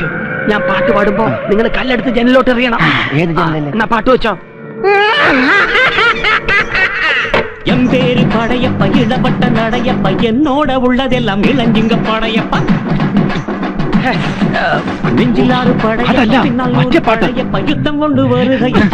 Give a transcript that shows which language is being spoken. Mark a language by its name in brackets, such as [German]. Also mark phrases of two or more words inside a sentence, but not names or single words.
[Malayalam] ഞാൻ പാട്ട് പാടുമ്പോ നിങ്ങൾ കല്ലെടുത്ത് ജനലിലോട്ട് എറിയണം. ഏത് ജനലല്ലേ? എന്നാ പാട്ട് വെച്ചോ. [Tamil] என் பேரு படையப்ப, இளவட்ட நடையப்ப, என்னோட உள்ளதெல்லாம் இளஞ்சிங்க படையப்ப. நெஞ்சிலாறு படையப்ப, பின்னால் படையப்ப, யுத்தம் கொண்டு வருகையில்